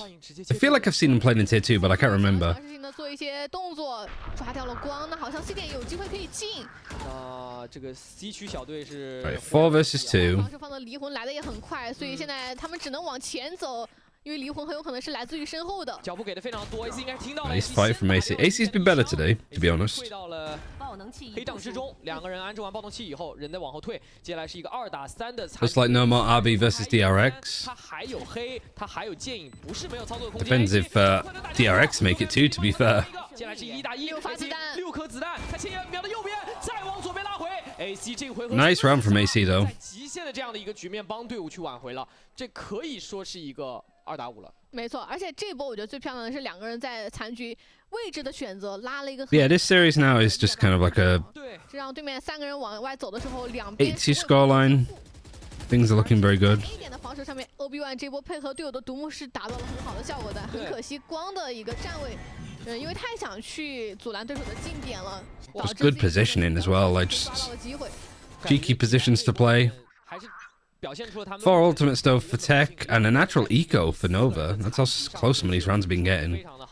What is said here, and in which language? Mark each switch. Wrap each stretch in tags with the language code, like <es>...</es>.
<en>I feel like I've seen them playing in Tier 2, but I can't remember.</en> <zh>做一些动作，抓掉了光，那好像 C 点有机会可以进。这个 C 区小队是</zh> <en>4 versus 2。</en> <zh>防守方的离魂来的也很快，所以现在他们只能往前走，因为离魂很有可能是来自于身后的。脚步给的非常多 ，AC 应该听到了。</zh> <en>Nice fight from AC. AC's been better today, to be honest.</en> <zh>到了黑障之中，两个人安置完爆动器以后，人在往后退，接下来是一个2打3的。</zh> <en>Looks like no more RB versus DRX.</en> <zh>他还有黑，他还有剑影，不是没有操作的空间。</zh> <en>Depends if DRX make it too, to be fair.</en> <zh>接下来是1打1，6发子弹，6颗子弹，他前沿瞄的右边，再往左边拉回。 AC 这回合</zh> <en>Nice round from AC though.</en> <zh>极限的这样的一个局面，帮队伍去挽回了，这可以说是一个2打5了。没错，而且这波我觉得最漂亮的是两个人在残局位置的选择，拉了一个。</zh> <en>Yeah, this series now is just kind of like a.</en> <zh>对，是让对面3个人往外走的时候，两</zh> <en>边。8-2 scoreline. Things are looking very good.</en> <zh>A 点的防守上面 ，OB1 这波配合队友的独木是达到了很好的效果的，很可惜光的一个站位。因为太想去阻拦对手的近点了，</zh> <en>Just good positioning as well, like just cheeky positions to play. 4 ultimate stove for TEC and a natural eco for Nova. That's how close some of these rounds have been getting.</en>